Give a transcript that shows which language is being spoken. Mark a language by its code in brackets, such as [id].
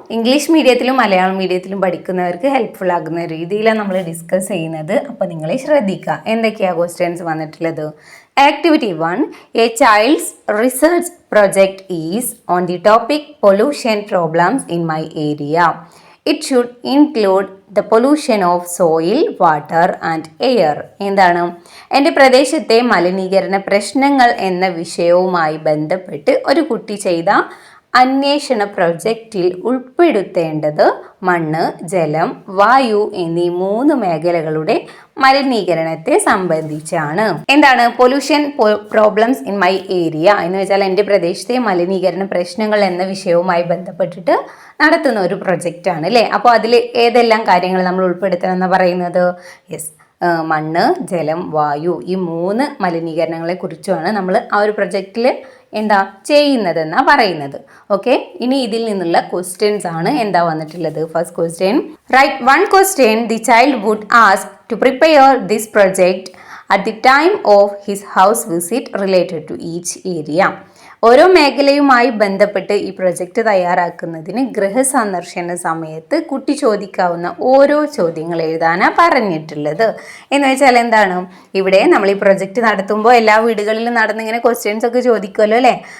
[ml] English മീഡിയത്തിലും Malayalam മീഡിയത്തിലും പഠിക്കുന്നവർക്ക് helpful ആകുന്ന രീതിയിലാണ് നമ്മൾ ഡിസ്കസ് ചെയ്യുന്നത്. അപ്പോൾ നിങ്ങൾ ശ്രദ്ധിക്കുക എന്തൊക്കെയാണ് ക്വസ്റ്റ്യൻസ് വന്നിട്ടുള്ളത്. [en] Activity 1, a child's research project is on the topic pollution problems in my area. It should include the pollution of soil, water and air. [ml] എന്താണ് എൻ്റെ പ്രദേശത്തെ മലിനീകരണ പ്രശ്നങ്ങൾ എന്ന വിഷയവുമായി ബന്ധപ്പെട്ട് ഒരു കുട്ടി ചെയ്ത അന്വേഷണ പ്രൊജക്റ്റിൽ ഉൾപ്പെടുത്തേണ്ടത് മണ്ണ്, ജലം, വായു എന്നീ 3 മേഖലകളുടെ മലിനീകരണത്തെ സംബന്ധിച്ചാണ്. എന്താണ് [en] pollution problems in my area [ml] എന്ന് വെച്ചാൽ എൻ്റെ പ്രദേശത്തെ മലിനീകരണ പ്രശ്നങ്ങൾ എന്ന വിഷയവുമായി ബന്ധപ്പെട്ടിട്ട് നടത്തുന്ന ഒരു പ്രൊജക്റ്റാണ് അല്ലേ. അപ്പോൾ അതിൽ ഏതെല്ലാം കാര്യങ്ങൾ നമ്മൾ ഉൾപ്പെടുത്തണം എന്ന് പറയുന്നത്? യെസ്, മണ്ണ്, ജലം, വായു, ഈ 3 മലിനീകരണങ്ങളെ കുറിച്ചുമാണ് നമ്മൾ ആ ഒരു പ്രൊജക്റ്റിൽ എന്താ ചെയ്യുന്നതെന്നാണ് പറയുന്നത്. ഓക്കെ, ഇനി ഇതിൽ നിന്നുള്ള ക്വസ്റ്റ്യൻസ് ആണ് എന്താ വന്നിട്ടുള്ളത്. [en] First question, write 1 question the child would ask to prepare this project at the time of his house visit related to each area. [ml] ഓരോ മേഖലയുമായി ബന്ധപ്പെട്ട് ഈ പ്രൊജക്റ്റ് തയ്യാറാക്കുന്നതിന് ഗൃഹസന്ദർശന സമയത്ത് കുട്ടി ചോദിക്കാവുന്ന ഓരോ ചോദ്യങ്ങൾ എഴുതാനാണ് പറഞ്ഞിട്ടുള്ളത്. എന്ന് വെച്ചാൽ എന്താണ്, ഇവിടെ നമ്മൾ ഈ പ്രൊജക്റ്റ് നടത്തുമ്പോൾ എല്ലാ വീടുകളിലും നടന്നിങ്ങനെ ക്വസ്റ്റ്യൻസ് ഒക്കെ ചോദിക്കുമല്ലോ അല്ലേ.